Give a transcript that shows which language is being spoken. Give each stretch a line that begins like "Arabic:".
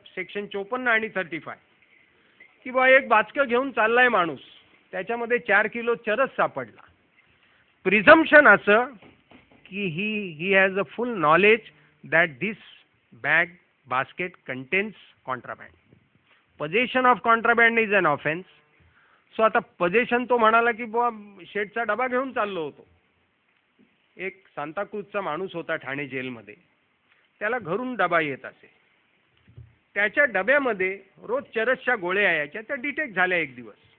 Marathi: Section 54 आणि 35, की बा एक बाचकं घेऊन चाललाय माणूस, त्याच्यामध्ये 4 किलो चरस सापडला.
English: presumption
Marathi: असं की
English: ही has a full knowledge that this basket contains contraband. Possession of contraband is an offense.
Marathi: So आता possession तो म्हणाला की बुवा शेटचा डबा घेऊन चाललो होतो. एक सांताक्रूजचा माणूस होता ठाणे जेलमध्ये, त्याला घरून डबा येत असे, त्याच्या डब्यामध्ये रोज चरसच्या गोळ्या यायच्या, त्या डिटेक्ट झाल्या एक दिवस.